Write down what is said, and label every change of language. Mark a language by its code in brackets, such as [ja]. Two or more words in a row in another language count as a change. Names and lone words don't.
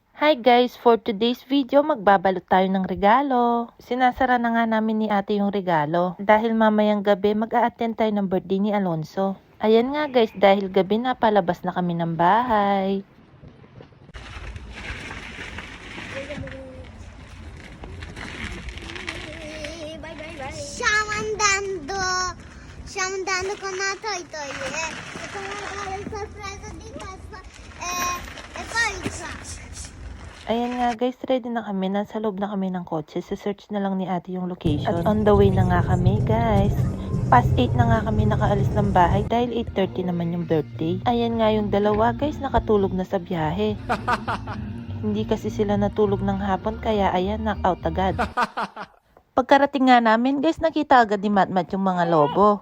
[en] Hi guys! For today's video, [tl] magbabalot tayo ng regalo. Sinasara na nga namin ni ate yung regalo. Dahil mamayang gabi, mag-a-attend tayo ng birthday ni Alonso. Ayan nga guys, dahil gabi na palabas na kami ng bahay. [it] Siamo andando con la Toy Toy e come la sorpresa di questo e poi [tl] Ayan nga guys, ready na kami. Nasa loob na kami ng kotse. Search na lang ni ate yung location. At [en] on the way [tl] na nga kami guys. Past 8 na nga kami nakaalis ng bahay dahil 8:30 naman yung birthday. Ayan nga yung dalawa guys, nakatulog na sa biyahe. Hindi kasi sila natulog ng hapon kaya ayan, knockout agad. Pagkarating nga namin guys, nakita agad ni Matmat yung mga lobo.